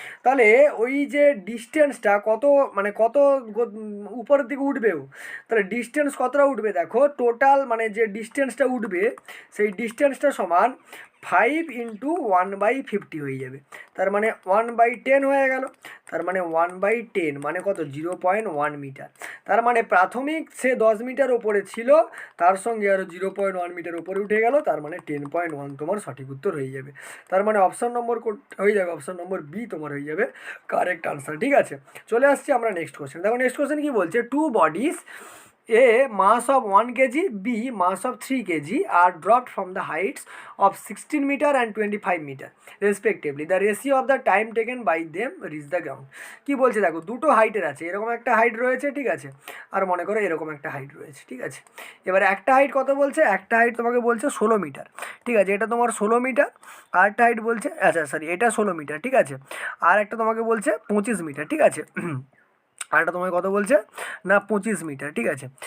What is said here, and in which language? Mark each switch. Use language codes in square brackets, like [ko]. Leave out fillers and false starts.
[bn] তাহলে ওই যে ডিস্টেন্সটা কত, মানে কত উপরের দিকে উঠবেও, তাহলে ডিস্টেন্স কতটা উঠবে দেখো, টোটাল মানে যে ডিস্টেন্সটা উঠবে সেই ডিস্টেন্সটা সমান 5 ইন্টু 1/50 হয়ে যাবে, তার মানে 1/10 হয়ে গেল, তার মানে 1/10 মানে কত 0.1 মিটার, তার মানে প্রাথমিক সে 10 মিটার ওপরে ছিল, তার সঙ্গে আরও 0.1 মিটার ওপরে উঠে গেল, তার মানে 10.1 তোমার সঠিক উত্তর হয়ে যাবে। তার মানে অপশান নম্বর হয়ে যাবে, অপশান নম্বর বি তোমার হয়ে যাবে কারেক্ট আনসার, ঠিক আছে। চলে আসছি আমরা নেক্সট কোশ্চেন, দেখো নেক্সট কোশ্চেন কী বলছে, [en] Two bodies A mass of 1 kg, B mass of 3 kg are dropped from the heights of 16 meter and 25 meter respectively. The ratio of the time taken by them reach the ground. [bn] কি বলছে দেখো, দুটো হাইটের আছে, এরকম একটা height রয়েছে, ঠিক আছে, আর মনে করো এরকম একটা হাইট রয়েছে, ঠিক আছে। এবার একটা হাইট কত বলছে, একটা হাইট তোমাকে বলছে 16 মিটার, ঠিক আছে, এটা তোমার 16 মিটার, আর একটা হাইট বলছে, আচ্ছা সরি এটা 16 মিটার, ঠিক আছে, আর একটা তোমাকে বলছে 25 মিটার, ঠিক আছে, আর এটা তোমাকে কত বলছে না 25 মিটার, ঠিক আছে।